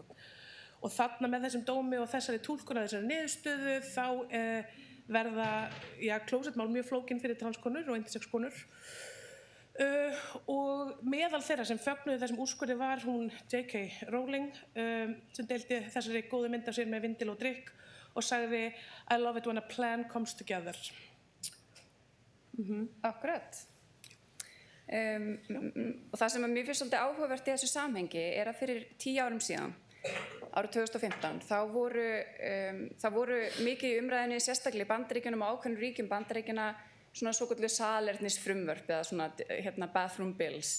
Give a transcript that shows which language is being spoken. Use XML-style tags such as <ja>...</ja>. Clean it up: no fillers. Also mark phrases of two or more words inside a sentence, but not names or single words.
<is>Og þarna með þessum dómi og þessari túlkun að þessari niðurstöðu þá verða klósettmál mjög flókin fyrir transkonur og intersex konur. Og meðal þeirra sem fögnuðu þessum úrskurði var hún J.K. Rowling sem deildi þessari góðu mynd af sér með vindil og drykk og sagði</is> <en>I love it when a plan comes together.</en> <is>Akkurat. Og það sem mér finnst svolítið áhugavert í þessu samhengi að fyrir 10 árum síðan, árið 2015, það voru mikið í umræðinni, sérstaklega í Bandaríkjunum og ákveðnum ríkjum Bandaríkjanna, svona svokölluð salernisfrumvörp eða svona</is> <en>bathroom bills.</en>